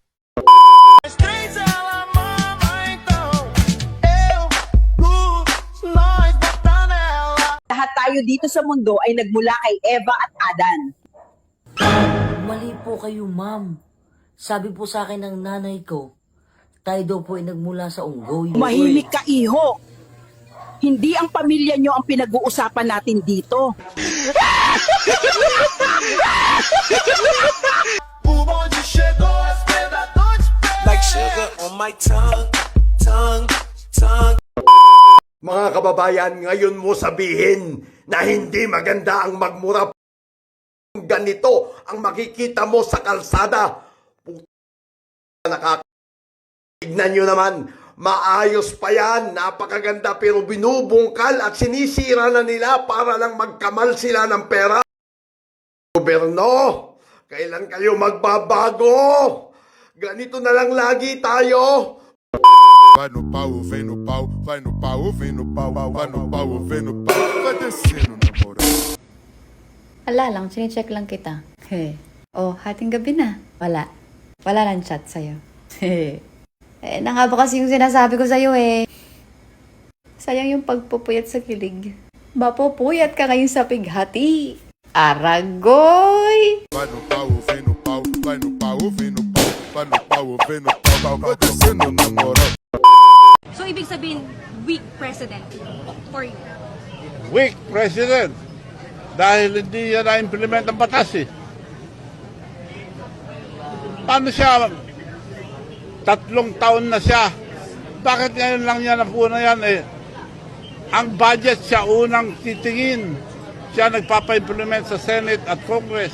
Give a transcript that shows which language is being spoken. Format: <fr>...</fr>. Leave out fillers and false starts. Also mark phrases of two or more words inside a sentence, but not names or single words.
<tl>Lahat tayo dito sa mundo ay nagmula kay Eva at Adan. Mali po kayo, ma'am. Sabi po sa akin ng nanay ko, tayo daw po ay nagmula sa unggoy. Mahimik ka, iho. Hindi ang pamilya nyo ang pinag-uusapan natin dito.</tl> <en>Like sugar on my tongue, tongue, tongue.</en> <tl>Mga kababayan, ngayon mo sabihin na hindi maganda ang magmura. Ganito ang makikita mo sa kalsada. Tignan nyo naman, maayos pa yan, napakaganda, pero binubungkal at sinisira na nila para lang magkamal sila ng pera. Gobyerno, kailan kayo magbabago? Ganito na lang lagi tayo.</tl> <pt>Vai no pau, vem no pau, vai no pau, vem no pau, vai no pau, vem no pau, vai descendo na moral.</pt> <tl>Ala lang, sinicheck lang kita. Oh, hating gabi na. Wala. Wala nang chat sa'yo. Na nga ba kasi yung sinasabi ko sa'yo eh. Sayang yung pagpupuyat sa kilig. Mapupuyat ka ngayon sa pighati. Aragoy!</tl> <pt>Vai no pau, vem no pau, vai no pau, vem no pau, vai no pau, vem no pau, vai descendo na moral.</pt> <tl>So, ibig sabihin,</tl> <en>weak president for you. Weak president.</en> <tl>Dahil hindi niya na-implement ang batas eh. Paano siya? 3 taon na siya. Bakit ngayon lang niya napuna yan eh? Ang budget siya unang titingin. Siya nagpapa-implement sa Senate at Congress.</tl>